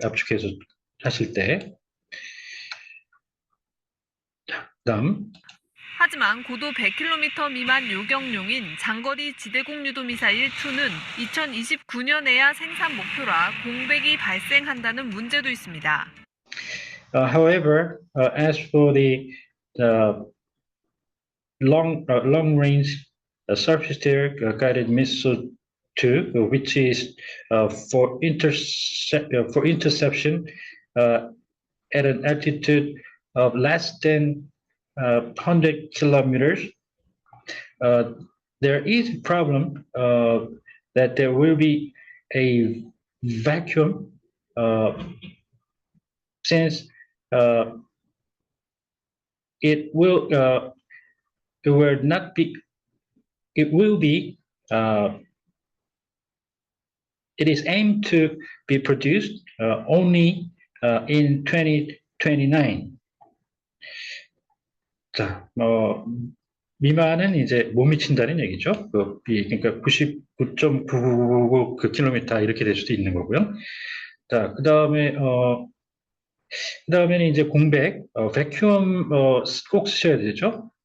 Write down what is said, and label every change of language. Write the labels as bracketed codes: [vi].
[ko] 압축해서 하실 때 그다음 하지만 고도 100km 미만 요격용인 장거리 지대공 유도 미사일 2는 2029년에야 생산 목표라 공백이 발생한다는 문제도 있습니다. [en] However, as for the long range surface to air guided missile 2, which is for interception at an altitude of less than 100 kilometers, there is a problem that there will be a vacuum since it will not be it will be it is aimed to be produced only in 2029. [ko] 자, 미만은 이제 못 미친다는 얘기죠. 그러니까 99.999 그 킬로미터 이렇게 될 수도 있는 거고요. 자, 그다음에는 이제 공백, vacuum 꼭 쓰셔야 되죠.